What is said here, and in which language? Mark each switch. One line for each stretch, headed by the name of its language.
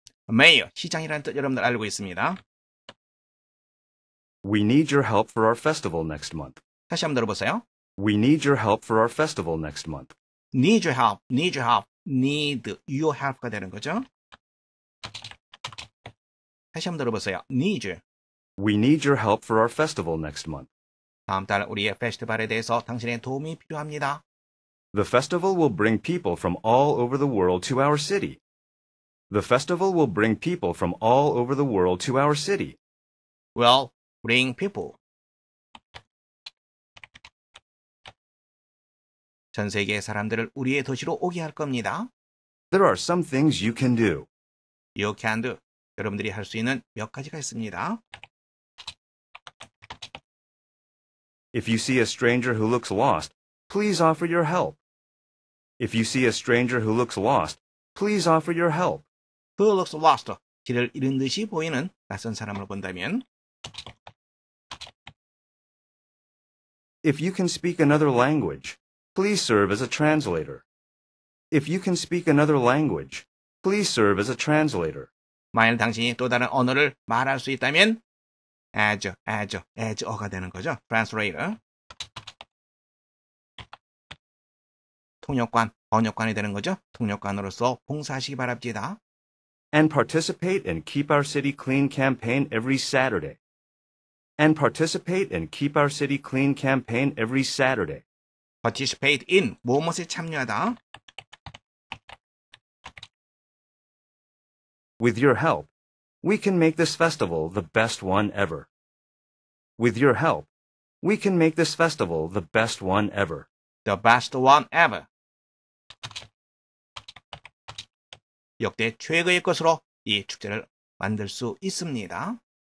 Korean: 메이어, 시장이라는 뜻 여러분들 알고 있습니다.
English: We need your help for our festival next month.
Korean: 다시 한번 들어보세요.
English: We need your help for our festival next month. need your help, need your help, need your help
Korean: 가 되는 거죠. 다시 한번 들어보세요.
English: need you. We need your help for our festival next month.
Korean: 다음 달 우리의 페스티벌에 대해서 당신의 도움이 필요합니다.
English: The festival will bring people from all over the world to our city. The festival will bring people from all over the world to our city. Well, bring people.
Korean: 전 세계의 사람들을 우리의 도시로 오게 할 겁니다.
English: There are some things you can do. You can do.
Korean: 여러분들이 할 수 있는 몇 가지가 있습니다.
English: If you see a stranger who looks lost, please offer your help. If you see a stranger who looks lost, please offer your help. Who looks lost?
Korean: 길을 잃은 듯이 보이는 낯선 사람을 본다면
English: If you can speak another language, please serve as a translator. If you can speak another language, please serve as a translator.
Korean: 만일 당신이 또 다른 언어를 말할 수 있다면 as가 되는 거죠.
English: translator.
Korean: 통역관, 번역관이 되는 거죠. 통역관으로서 봉사하시기 바랍니다.
English: And participate in Keep Our City Clean campaign every Saturday. And participate in Keep Our City Clean campaign every Saturday.
Korean: participate in, 무엇에 참여하다.
English: With your help, we can make this festival the best one ever. With your help, we can make this festival the best one ever. The best one ever.
Korean: 역대 최고의 것으로 이 축제를 만들 수 있습니다.